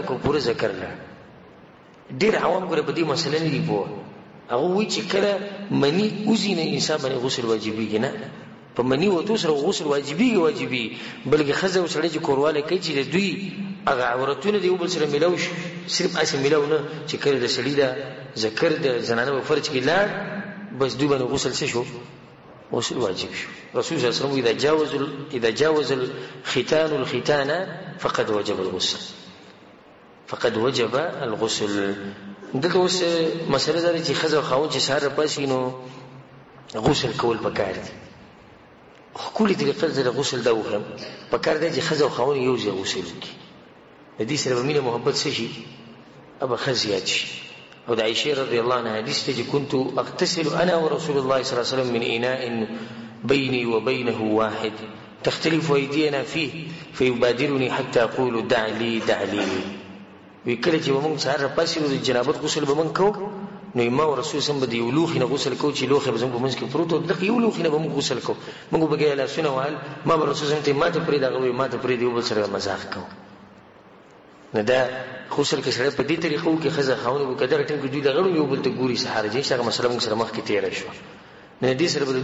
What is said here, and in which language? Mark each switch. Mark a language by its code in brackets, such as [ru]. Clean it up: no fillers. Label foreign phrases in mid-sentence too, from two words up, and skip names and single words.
[ps] که پوره ذکر لاړ ډېر عوام ګوره په دې مسله نه دي پوه هغه وایي چې کله مني وځي نه انسان باندې غسل واجبېږي نه په مني وتو سره غسل واجبېږي بلکې ښځه او سړی چې کوروالی کوي چې د دوی هغه عورتونه د یو بل سره میلاو شي صرف هسې میلاو نه چې کله د سړي دا ذکر د زنانه په فرج کې لاړ بس دوی باندې غسل څه شو غسل واجب شو رسول [ar] صلی الله علیه وسلم اذا جاوز الختان الختان فقد وجب الغسل [ps] دلته اوس مسله دا چې ښځه او خاوند چې سهار راپاسي نو غسل کول پکار دي ښکلې طریقه د غسل دا وښیم پکار دی چې ښځه او خاوند یو ځای غسل وکړي د دې سره به مینه محبت څه شي ابه ښه زیات شي او د عائشې [ar] رضی الله عنها [ps] حدیث ته چې [ar] كنت اغتسل انا ورسول الله صلی الله عليه وسلم من اناء بيني وبينه واحد تختلف ايدينا فيه فيبادرني حتى اقول دع لي [ps] وی کله چې موږ سهار راپاسي نو د جنابت غسل به موږ کوو نو ما او رسول سم به د یو لوښي نه غسل کوو چې لوښی به زموږ په منځ کې پروت و دغه یو لوښي نه به موږ غسل کوو موږ به ګیا لاسونه وهل ما به رسول سم ته ما ته پرېږده هغه ما ته پرېږده یو بل سره مزاح کوو نو دا غسل کې سړی په دې طریقه وکړي ښځه خاوند به که دغه ټایم کې دوی د غړو یو بل ته ګوري څه حرج نشته هغه مسله موږ سره مخکې تېره شوه نو دې سره به د